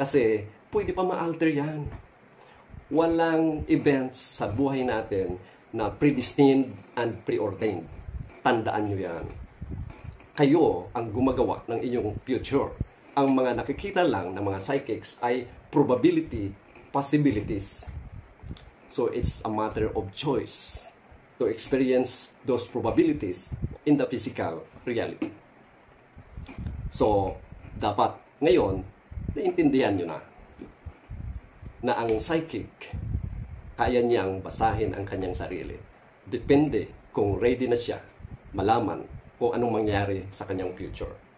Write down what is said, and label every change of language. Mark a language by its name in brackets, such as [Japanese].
[Filipino] Kasi, pwede pa ma-alter yan. Walang events sa buhay natin na [English] predestined and preordained. [Filipino] Tandaan nyo yan. Kayo ang gumagawa ng inyong future. Ang mga nakikita lang ng mga psychics ay [English] probability, possibilities. So, it's a matter of choice to experience those probabilities in the physical reality. [Filipino] So, dapat ngayon, naintindihan nyo na ang psychic, kaya niyang basahin ang kanyang sarili. Depende kung ready na siya malaman kung anong mangyari sa kanyang future.